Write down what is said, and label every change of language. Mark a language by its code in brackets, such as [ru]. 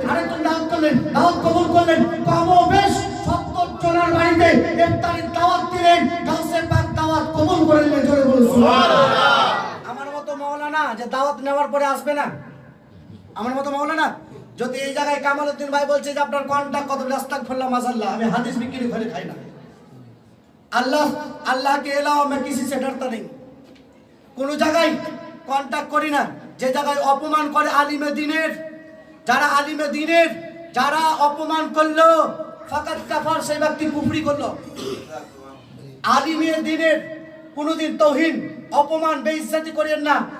[bn] আরেকজন দাওয়াত করলেন, দাওয়াত কবুল করলেন। কমবেশ 70 জনের বাড়িতে ইফতারির দাওয়াত দিলেন, গাউসে পাক দাওয়াত কবুল করলেন। জোরে বলুন সুবহানাল্লাহ। আমার মতো মাওলানা যে দাওয়াত নেওয়ার পরে আসবে না, আমার মতো মাওলানা যদি এই জায়গায় কামালউদ্দিন ভাই বলছে যে আপনার কন্টাক্ট কত, আস্তাগফিরুল্লাহ মাশাআল্লাহ, আমি হাদিস বিক্রি করে খাই না। [hi] अल्लाह के अलावा मैं किसी से डरता नहीं। [bn] কোনো জায়গায় কন্টাক্ট করি না যে জায়গায় অপমান করে আলিমে দ্বীনের। যারা আলিমে দ্বীনের যারা অপমান করলো, ফাকাত কাফার, সেই ব্যক্তি কুফরি করলো। আলিমে দ্বীনের কোনোদিন তৌহিন, অপমান, বেইজ্জতি করেন না।